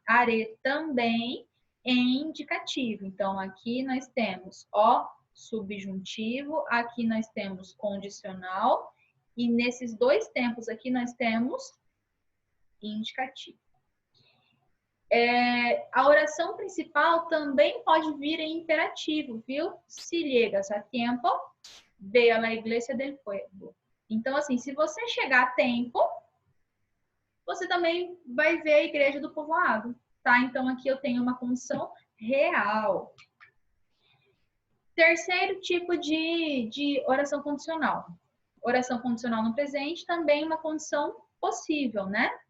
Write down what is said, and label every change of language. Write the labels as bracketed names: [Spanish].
[Portuguese] Haré também em indicativo. Então, aqui nós temos ó subjuntivo, aqui nós temos condicional, e nesses dois tempos aqui nós temos indicativo. A oração principal também pode vir em imperativo, viu? [Spanish] Si llegas a tiempo, ve a la iglesia del pueblo. [Portuguese] Então, assim, se você chegar a tempo, você também vai ver a igreja do povoado, tá? Então, aqui eu tenho uma condição real. Terceiro tipo de oração condicional. Oração condicional no presente, também uma condição possível, né?